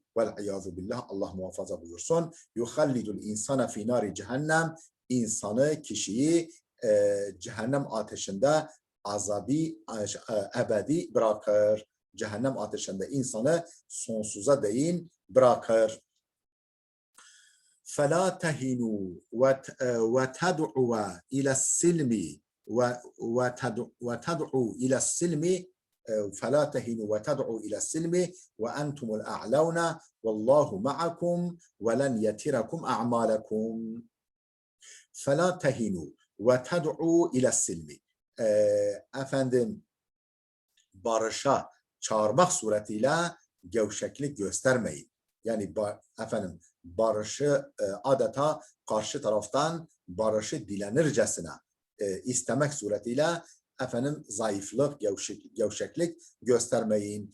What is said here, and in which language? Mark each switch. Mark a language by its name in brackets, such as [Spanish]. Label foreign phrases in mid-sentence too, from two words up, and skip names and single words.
[Arabic] والعياذ بالله, [Turkish] Allah muhafaza buyursun. [Arabic] يخلد الإنسان في نار جهنم. [Turkish] İnsanı, kişiyi cehennem ateşinde ebedi bırakır. Cehennem ateşinde insanı sonsuza değin bırakır. [Arabic] فَلَا تَهِنُوا وَتَدْعُوا إِلَى السِّلْمِ وَتَدْعُوا إِلَى السِّلْمِ فَلَا تَهِنُوا وَتَدْعُوا إِلَى السِّلْمِ وَأَنْتُمُ الْأَعْلَوْنَ وَاللّٰهُ مَعَكُمْ وَلَنْ يَتِرَكُمْ أَعْمَالَكُمْ. فَلَا تَهِنُوا وَتَدْعُوا إِلَى السِّلْمِ. [Turkish] Efendim, barışa çağırmak suretiyle gevşeklik göstermeyin. Yani efendim, barışı adeta karşı taraftan barışı dilenircesine istemek suretiyle efendim zayıflık, gevşeklik göstermeyin.